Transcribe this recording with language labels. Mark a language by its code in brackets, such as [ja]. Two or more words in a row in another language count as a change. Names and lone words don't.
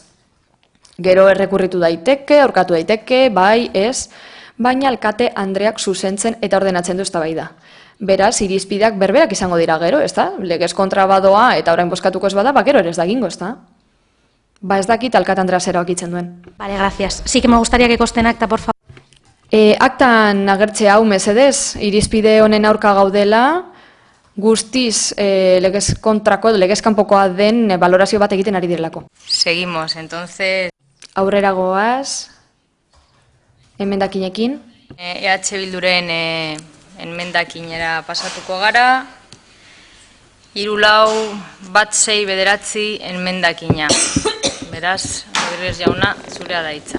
[eu] Gero errekurritu daiteke, aurkatu daiteke, bai, ez, baina Alkate Andreak zuzentzen eta ordenatzen du eztabaida. Beraz, irizpideak berberak izango dira gero, ezta? Legez kontra badoa eta orain bozkatuko ez bada, gero ere ez da gingo, ezta? Ez dakit Alkate Andrea zera okitzen duen. [es] Vale, gracias. Sí que me gustaría que conste en acta, por favor. [eu] Aktan agertzea hau mesedez, irizpide honen aurka gaudela, guztiz legez kontrako, legez kanpokoa den balorazio bat egiten ari direlako. [es] Seguimos, entonces... [eu] Aurrera goaz, emendakinekin. EH Bilduren enmendakinera pasatuko gara, 3-4-1-6-9 enmendakina. Beraz, Rodríguez jauna, zurea da hitza.